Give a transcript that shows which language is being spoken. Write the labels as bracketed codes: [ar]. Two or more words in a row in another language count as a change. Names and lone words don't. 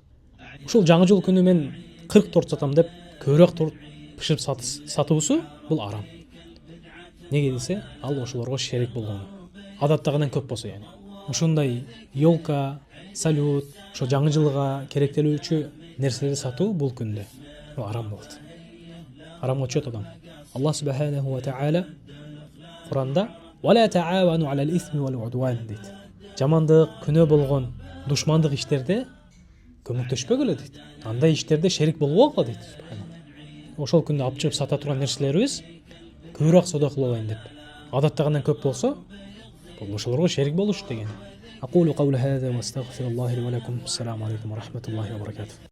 [ky] Ушул жаңы жыл күнү мен 40 торт сатам деп көбүрөөк торт пиширип сатуусу бул арам. Неге десе, ал ошолорго шерик болгону. Адаттагынан көп болсо, яни. Ошондой елка, салют, ошо жаңы жылга керектелүүчү нерселерди сатуу бул күндө арам болот. Арамга чөт адам. Аллах [ar] سبحانه وتعالى [ky] Куранда [ar] "ولا تعاونوا على الإثم والعدوان" [ky] дейт. Жамандык, күнөө болгон душмандык иштерде көмөктөшпөгүлө дейт. Андай иштерде шерик болбогула дейт. Ошол күндө алып чыгып сата турган нерселерибиз көбүрөөк соода кылып алайын деп. Адаттагынан көп болсо, бул ошолорго шерик болуш деген. [ar] أقول قولي هذا وأستغفر الله لي ولكم. السلام عليكم ورحمة الله وبركاته.